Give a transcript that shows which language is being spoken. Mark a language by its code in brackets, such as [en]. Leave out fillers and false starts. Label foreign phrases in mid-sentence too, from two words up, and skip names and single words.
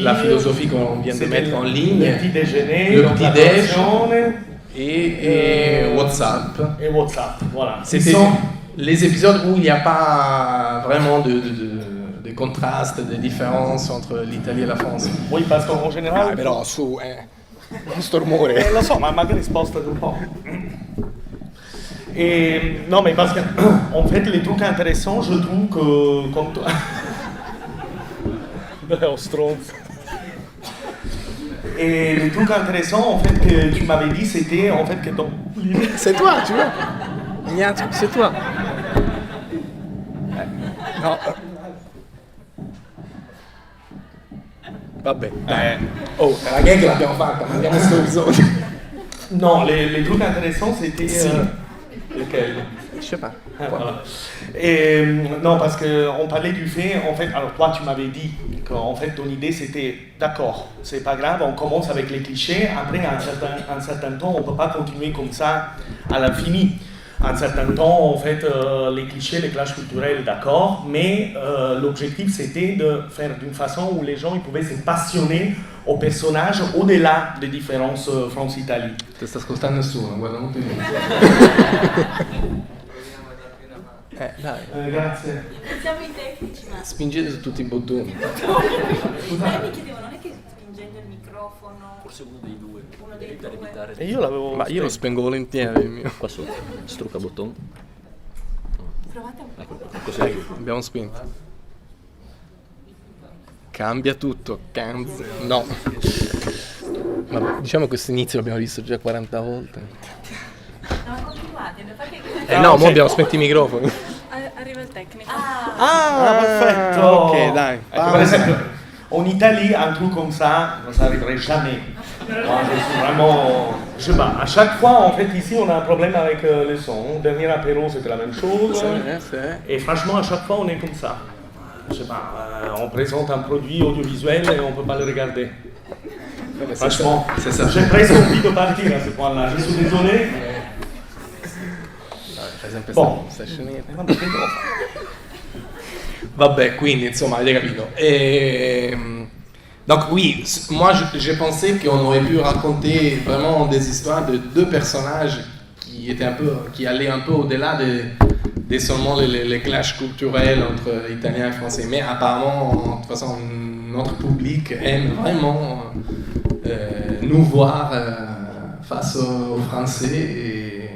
[fr] La philosophie qu'on vient de mettre en ligne. Le petit déjeuner. Le petit déj. Et WhatsApp. Et WhatsApp, voilà. C'était les épisodes où il n'y a pas vraiment de contraste, de différence entre l'Italie et la France. Oui, parce qu'en général... [it] però su, questo rumore. Lo so, ma magari spostati un po'. [fr] Et, non, mais parce que, en fait, les trucs intéressants, je trouve que... Comme toi... Et les trucs intéressants, en fait, que tu m'avais dit, c'était, en fait, que ton... C'est toi, tu vois. Il y a un truc, c'est toi. [it] No. Vabbè, dai. Oh, la gag l'abbiamo fatta, ma andiamo a sto episodio. [fr] Non, les trucs intéressants, c'était... Lequel? Je sais pas. Voilà. Et, non, parce qu'on parlait du fait, en fait, alors toi tu m'avais dit qu'en fait ton idée c'était, d'accord, c'est pas grave, on commence avec les clichés, après à un certain temps on peut pas continuer comme ça à l'infini. À un certain temps, en fait, les clichés, les clashs culturels, d'accord, mais l'objectif c'était de faire d'une façon où les gens ils pouvaient se passionner au personnage au-delà des différences France-Italie. [it] Ti sta ascoltando nessuno, guarda molto bene. Dai. Grazie. Siamo i tecnici, ma... Spingete su tutti i bottoni. Mi chiedevo, non è che spingendo il microfono... Forse uno dei due. Uno dei Per due. evitare E io l'avevo... Ma io lo spengo volentieri il mio. qua sotto. Strucca bottone. Provate un po'. Ecco, così. Abbiamo spinto. Cambia tutto, cambia. No. Ma diciamo che questo inizio l'abbiamo visto già 40 volte. No, continuate, fate... No, mo abbiamo spento i microfoni. Arriva il tecnico. perfetto. Ok, dai. Ecco, per esempio, [fr] en Italie, un truc comme ça n'arriverait jamais. Moi, je suis vraiment... Je sais pas, à chaque fois, en fait, ici, on a un problème avec le son. Dernier apéro, c'était la même chose. Et franchement, à chaque fois, on est comme ça. Je sais pas, on présente un produit audiovisuel et on peut pas le regarder. Franchement, c'est ça. j'ai presque envie de partir à ce point-là. Je suis désolé. Bon. [it] Vabbè, quindi insomma, avete capito. [fr] Donc oui, moi j'ai pensé qu'on aurait pu raconter vraiment des histoires de deux personnages qui allaient un peu au-delà de seulement les clashs culturels entre Italiens et Français. Mais apparemment, de toute façon, notre public aime vraiment nous voir face aux Français.